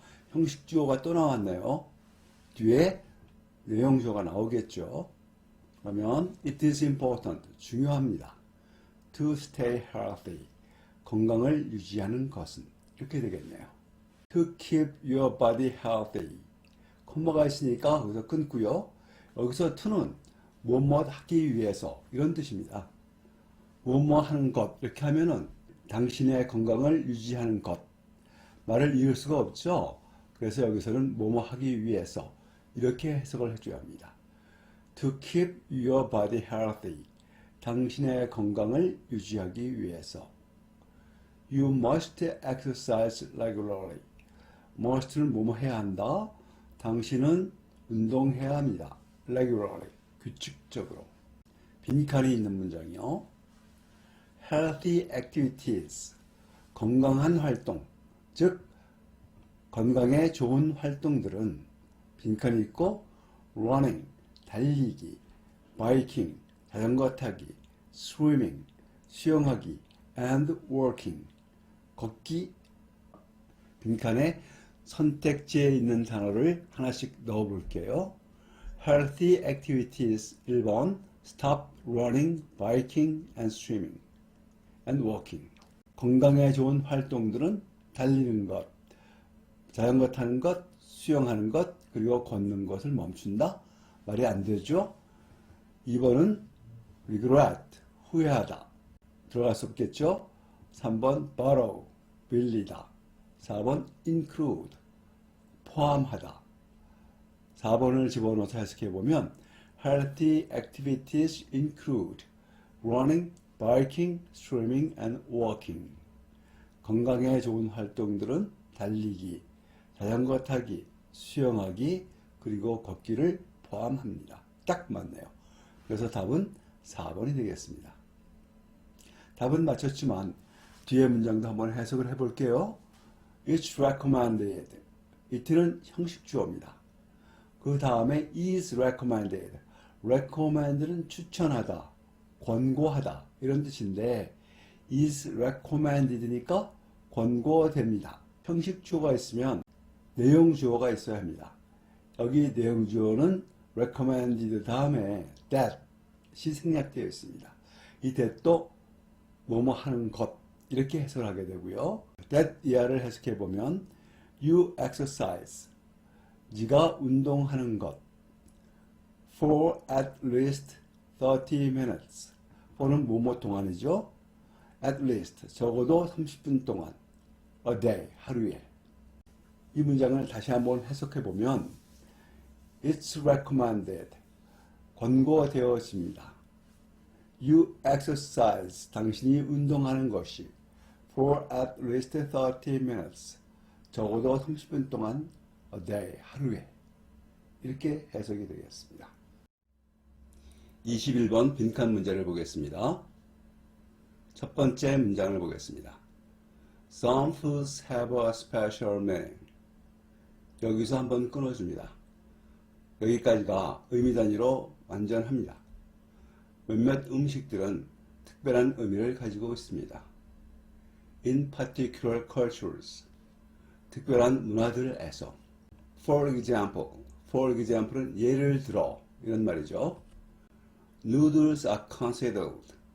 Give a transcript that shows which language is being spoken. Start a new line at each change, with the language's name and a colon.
Korean: 형식 주어가 또 나왔네요. 뒤에 내용 주어가 나오겠죠.
English: 그러면 it is important,
Korean: 중요합니다.
English: to stay healthy,
Korean: 건강을 유지하는 것은 이렇게 되겠네요.
English: to keep your body healthy,
Korean: 콤마가 있으니까 여기서 끊고요. 여기서 to는 뭐뭐 하기 위해서 이런 뜻입니다. 뭐뭐 하는 것 이렇게 하면은 당신의 건강을 유지하는 것, 말을 이을 수가 없죠. 그래서 여기서는 뭐뭐 하기 위해서 이렇게 해석을 해줘야 합니다.
English: To keep your body healthy,
Korean: 당신의 건강을 유지하기 위해서.
English: You must exercise regularly.
Korean: must는 뭐뭐 해야 한다. 당신은 운동해야 합니다. regularly, 규칙적으로. 빈칸이 있는 문장이요. Healthy activities, 건강한 활동, 즉 건강에 좋은 활동들은 빈칸이 있고 running, 달리기, biking, 자전거 타기, swimming, 수영하기, and walking, 걷기. 빈칸에 선택지에 있는 단어를 하나씩 넣어 볼게요.
English: Healthy activities 1번 stop running, biking, and swimming, and walking.
Korean: 건강에 좋은 활동들은 달리는 것, 자전거 타는 것, 수영하는 것, 그리고 걷는 것을 멈춘다? 말이 안 되죠? 2번은 regret, 후회하다. 들어갈 수 없겠죠? 3번 borrow, 빌리다. 4번 include, 포함하다. 4번을 집어넣어서 해석해보면
English: healthy activities include running, biking, swimming, and walking.
Korean: 건강에 좋은 활동들은 달리기, 자전거 타기, 수영하기, 그리고 걷기를 포함합니다. 딱 맞네요. 그래서 답은 4번이 되겠습니다. 답은 맞췄지만 뒤에 문장도 한번 해석을 해볼게요.
English: It's recommended.
Korean: it는 형식 주어입니다. 그 다음에
English: is recommended.
Korean: recommend는 추천하다, 권고하다 이런 뜻인데 is recommended니까 권고됩니다. 형식 주어가 있으면 내용 주어가 있어야 합니다. 여기 내용 주어는 recommended 다음에 that이 생략되어 있습니다. 이 that도 뭐뭐 하는 것 이렇게 해석을 하게 되고요.
English: that
Korean: 이하를 해석해 보면
English: you exercise,
Korean: 네가 운동하는 것,
English: for at least 30 minutes.
Korean: for는 뭐뭐 동안이죠.
English: at least
Korean: 적어도 30분 동안,
English: a day
Korean: 하루에. 이 문장을 다시 한번 해석해 보면
English: it's recommended,
Korean: 권고되어집니다.
English: You exercise,
Korean: 당신이 운동하는 것이
English: for at least 30 minutes,
Korean: 적어도 30분 동안
English: a day,
Korean: 하루에. 이렇게 해석이 되겠습니다. 21번 빈칸 문제를 보겠습니다. 첫 번째 문장을 보겠습니다.
English: Some foods have a special meaning.
Korean: 여기서 한번 끊어줍니다. 여기까지가 의미 단위로 완전합니다. 몇몇 음식들은 특별한 의미를 가지고 있습니다.
English: In particular cultures,
Korean: 특별한 문화들에서.
English: For example
Korean: 는 예를 들어 이런 말이죠.
English: Noodles are considered.